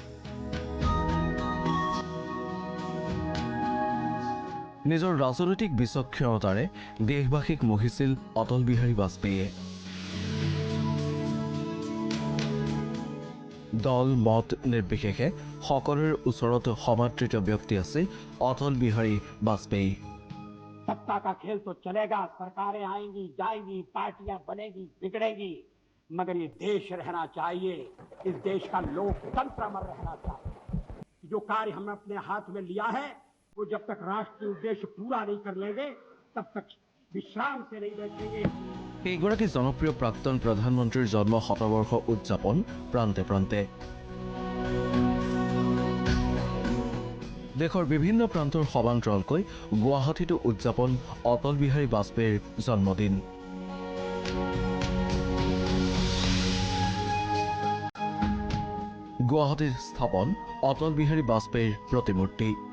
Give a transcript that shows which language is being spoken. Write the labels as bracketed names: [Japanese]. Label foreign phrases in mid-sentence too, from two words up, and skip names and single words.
[Assamese] নিজৰ ৰাজনৈতিক বিচক্ষণতাৰে দেশবাসীক মোহিছিল অটল বিহাৰী বাজপেয়ীয়ে। দল মত নিৰ্বিশেষে সকলোৰে ওচৰত সমাদৃত ব্যক্তি আছিল অটল বিহাৰী বাজপেয়ী। [Hindi] सत्ता का खेल तो चलेगा, सरकारें आएंगी जाएंगी, पार्टियां बनेगी बिगड़ेगी, मगर ये देश रहना चाहिए। इस देश का लोकतंत्र अमर रहना चाहिए। जो कार्य हमने अपने हाथ में लिया है वो जब तक राष्ट्रीय उद्देश्य पूरा नहीं कर लेंगे तब तक विश्राम से नहीं बैठेंगे। [Assamese] এইগৰাকী জনপ্ৰিয় প্ৰাক্তন প্ৰধানমন্ত্ৰীৰ জন্ম শতবৰ্ষ উদযাপন প্ৰান্তে প্ৰান্তে। দেশৰ বিভিন্ন প্ৰান্তৰ সমান্তৰালকৈ গুৱাহাটীতো উদযাপন অটল বিহাৰী বাজপেয়ীৰ জন্মদিন। গুৱাহাটীত স্থাপন অটল বিহাৰী বাজপেয়ীৰ প্ৰতিমূৰ্তি।